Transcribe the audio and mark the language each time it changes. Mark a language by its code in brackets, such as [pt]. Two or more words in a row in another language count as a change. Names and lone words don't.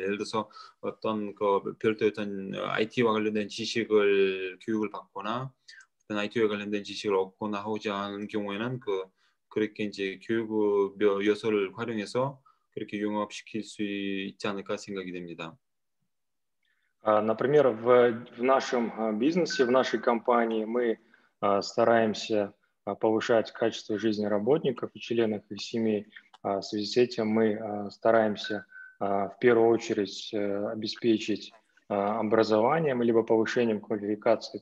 [ko] 예를 들어서 어떤 그 별도의 어떤 IT와 관련된 지식을 교육을 받거나 어떤 IT와 관련된 지식을 얻거나 하고자 하는 경우에는 그 그렇게 이제 교육 요소를 활용해서 그렇게 융합시킬 수 있지 않을까 생각이 됩니다. [ru] Например, в нашем бизнесе, в нашей компании мы стараемся повышать качество жизни работников и членов их семей. В связи с этим мы стараемся в первую очередь обеспечить образованием либо повышением квалификации.